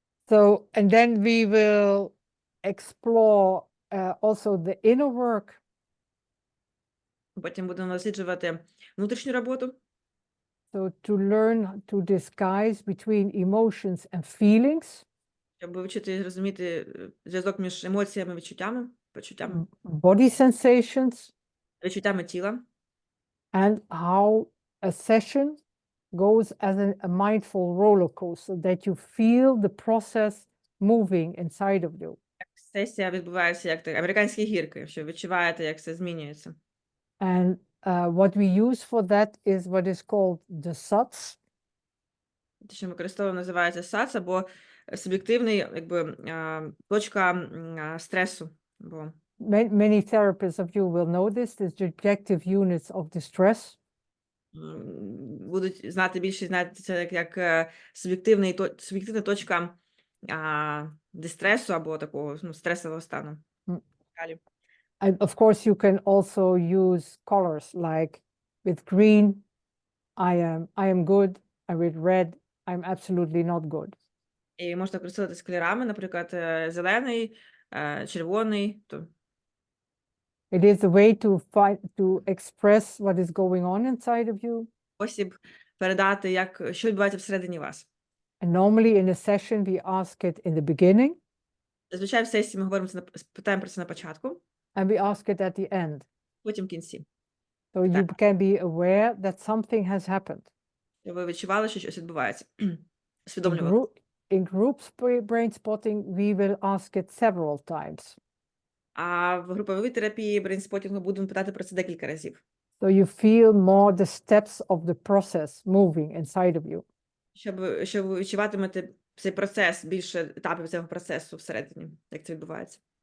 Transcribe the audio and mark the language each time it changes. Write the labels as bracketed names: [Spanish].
[English] So, and then we will explore also the inner work. [Ukrainian] Потім будемо досліджувати внутрішню роботу. [English] So to learn to disguise between emotions and feelings. [Ukrainian] Щоб вивчити і зрозуміти зв'язок між емоціями, почуттями. [English] Body sensations. [Ukrainian] Відчуттями тіла. [English] And how a session goes as a mindful roller coaster, that you feel the process moving inside of you. [Ukrainian] Сесія відбувається як американські гірки, що відчуваєте, як це змінюється. [English] And what we use for that is what is called the SATS. [Ukrainian] Те, що ми використовуємо, називається SATS, або суб'єктивний, якби, точка стресу. Бо [English] Many therapists of you will know this. It's the objective units of distress. [Ukrainian] Будуть знати більше, знаєте, це як суб'єктивна точка дистресу або такого стресового стану. [English] And of course, you can also use colors, like with green, I am good, and with red, I'm absolutely not good. [Ukrainian] І можна користуватися кольорами, наприклад, зелений, червоний. [English] It is a way to express what is going on inside of you. [Ukrainian] Спосіб передати, що відбувається всередині вас. [English] And normally in a session, we ask it in the beginning. [Ukrainian] Зазвичай в сесії ми питаємо про це на початку. [English] And we ask it at the end. [Ukrainian] Потім в кінці. [English] So you can be aware that something has happened. [Ukrainian] Ви відчували, що щось відбувається. Усвідомлювали. [English] In group brain spotting, we will ask it several times. [Ukrainian] А в груповій терапії брейнспотінгу будемо питати про це декілька разів. [English] So you feel more the steps of the process moving inside of you. [Ukrainian] Щоб ви відчуватимете цей процес, більше етапів цього процесу всередині, як це відбувається.